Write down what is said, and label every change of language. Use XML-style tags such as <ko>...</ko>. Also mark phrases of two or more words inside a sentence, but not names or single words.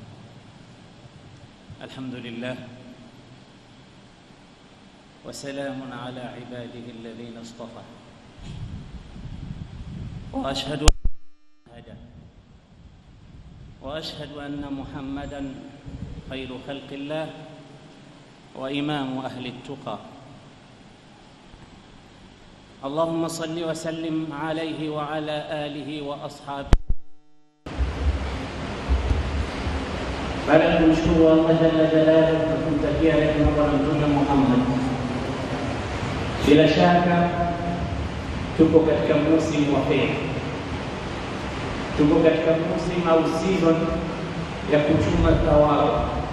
<ar>الحمد لله وسلام على عباده الذين اصطفى، وأشهد أن محمدا خير خلق الله وإمام أهل التقى. اللهم صل وسلم عليه وعلى آله وأصحابه.</ar> <sw>baada ya kumshukuru Allah</sw> <ar>جل جلاله</ar> <sw>na kumtakia rehema Bwana Mtume Muhammad, bila shaka tuko katika msimu wa kheri, tuko katika msimu au season ya kuchuma thawabu.</sw>